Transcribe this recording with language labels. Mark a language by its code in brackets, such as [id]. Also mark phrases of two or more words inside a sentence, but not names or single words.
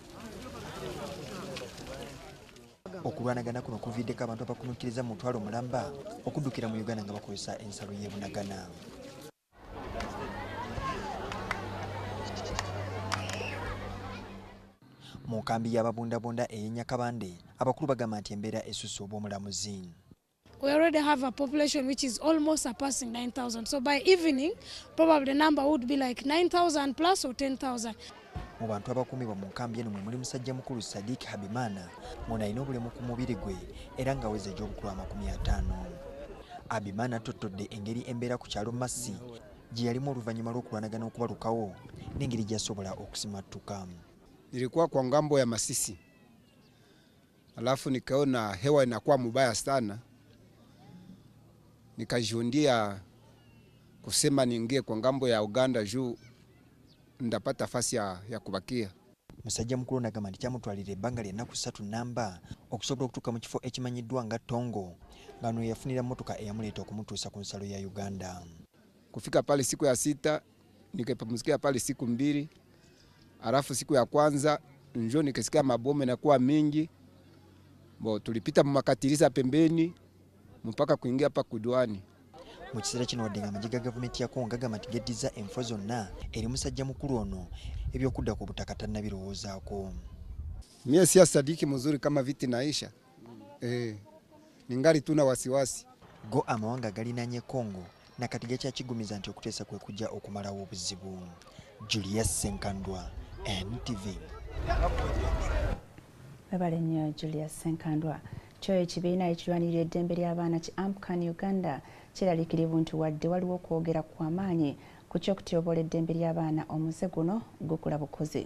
[lg] Okulwanagana kuno kuviiddeko abantu abakunukkiriza mu mutwalo mulamba okuddukira mu Uganda nga bakozesa ensalo y'e Bunagana. Mu nkambi y'ababundabunda ey'Nyakabande abakulu bagamba nti embeera esusse obw'omulamuzi. [en] We already have a population which is almost surpassing 9,000. So by evening, probably the number would be like 9,000 plus or 10,000. [lg] Mu bantu abakuumibwa mu nkambi eno mwe muli musajja mukulu Sadiq Habimana ono alina obulemu ku mubiri gwe era ng'aweza egy'obukulu 50. Habimana attotodde engeri embeera ku kyalo Massi gye yalimu oluvannyuma lw'okulwanagana okubalukawo n'engeri gy'asobola okusimattuka. [sw] Nilikuwa kwa ngambo ya Masisi, alafu nikaona hewa inakuwa mubaya sana, nikajiondia kusema niingie kwa ngambo ya Uganda juu ndapata fasi ya kubakia. [lg] Musajja mukulu n'agamba nti kyamutwalira ebbanga ly'ennaku 3 namba okusobola okutuuka mu kifo ekimanyiddwa nga Tongo ng'ano yafunira mmotoka eyamuleeta okumutuusa ku nsalo ya Uganda. [sw] Kufika pale siku ya 6 nikapumzikia pale siku 2. Alafu siku ya kwanza njoo nikisikia mabomu na kuwa mingi. Tulipita mumakatiriza pembeni mpaka kuingia hapa kudwani. [lg] Mu kiseera kino wadde amagye ga gavumenti ya Congo gagamba nti geddiza enfo zonna eri musajja mukulu ono ebyokudda ku butaka tannabirowoozaako. [sw] Mie si sadiki mzuri kama viti naisha. Ningali tuna wasiwasi. [lg] Go amawanga galinaanye Congo nakati gakyakigumiza nti okuteesa kwe kujja okumalawo obuzibu. Julius Senkandwa, NTV. Babale nnyo Julius Senkandwa. Kyo ekibiina ekirwanirira eddembe ly'abaana ki Amcan Uganda kiraliikirivu nti wadde waliwo okwogera kw'amaanyi ku ky'okutyoboola eddembe ly'abaana omuze guno gukula bukozi.